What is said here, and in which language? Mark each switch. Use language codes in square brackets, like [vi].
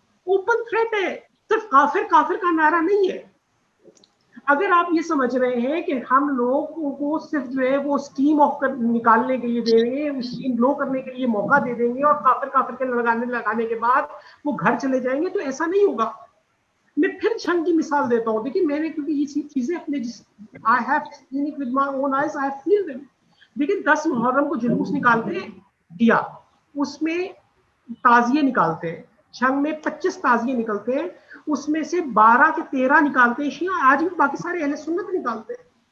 [ur] Open threat ہے, صرف کافر کافر کا نعرہ نہیں ہے. اگر آپ یہ سمجھ رہے ہیں کہ ہم لوگوں کو صرف جو ہے وہ اسٹیم آف نکالنے کے لیے دے دیں گے, اسٹیم بلو کرنے کے لیے موقع دے دیں گے, اور کافر کافر کے لگانے کے بعد وہ گھر چلے جائیں گے, تو ایسا نہیں ہوگا. میں پھر جھنگ کی مثال دیتا ہوں. دیکھیے میں نے, کیونکہ یہ چیزیں اپنے [en] I have seen it with my own eyes, I have feel them. [ur] دیکھیں 10 محرم کو جلوس نکالتے ہیں دیا, اس میں تعزیے نکالتے ہیں, جھنگ میں 25 تعزیے نکلتے ہیں, اس میں سے 12 کے 13 نکالتے ہیں شیعہ, آج بھی باقی سارے اہل سنت نکالتے ہیں.